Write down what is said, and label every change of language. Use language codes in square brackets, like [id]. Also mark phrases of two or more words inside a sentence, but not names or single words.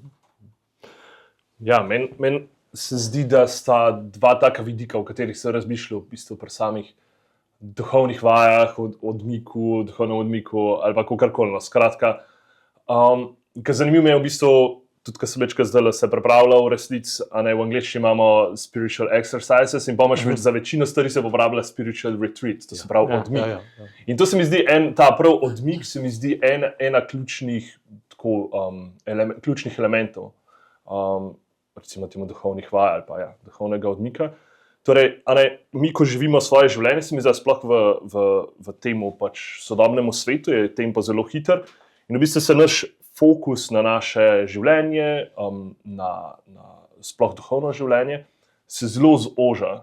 [sl] Meni se zdi, da sta dva taka vidika, o katerih se razmišlja v bistvu pri samih duhovnih vajah, odmiku, duhovnem odmiku ali pa kakorkoli. Skratka, zanimivo je v bistvu, tudi ko sem večkrat zdaj se pripravljal v resnici, v angleščini imamo [en] spiritual exercises [sl] in pa imaš za večino stvari se uporablja [en] spiritual retreat, [sl] to se pravi odmik. In to se mi zdi, ta prav odmik se mi zdi ena ključnih elementov, recimo temu duhovnih vaj ali pa duhovnega odmika. Torej, mi, ko živimo svoje življenje, se mi zdi, sploh v tem sodobnem svetu, je tempo zelo hiter in v bistvu se naš fokus na naše življenje, na sploh duhovno življenje, se zelo zoža.